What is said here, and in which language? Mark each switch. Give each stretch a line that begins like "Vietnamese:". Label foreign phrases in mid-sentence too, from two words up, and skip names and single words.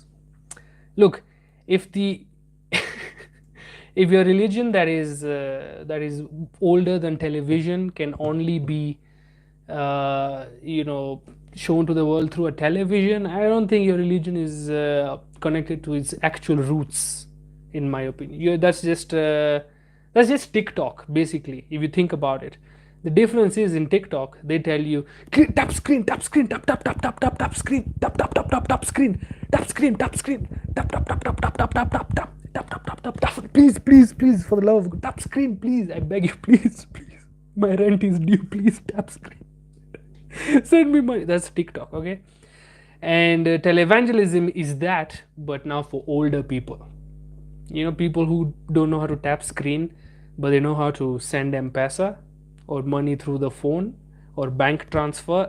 English: Look, if the if your religion that is older than television can only be shown to the world through a television, I don't think your religion is connected to its actual roots, in my opinion. That's just TikTok, basically, if you think about it. The difference is in TikTok, they tell you tap screen, tap screen, tap tap tap tap tap tap screen, tap tap tap tap tap screen, tap screen, tap screen, tap tap tap tap tap tap tap tap tap tap tap tap tap tap. Please, please, please, for the love of God, tap screen, please. I beg you, please, please. My rent is due. Please tap screen. Send me money. That's TikTok, okay? And televangelism is that, but now for older people. People who don't know how to tap screen, but they know how to send M-Pesa or money through the phone or bank transfer.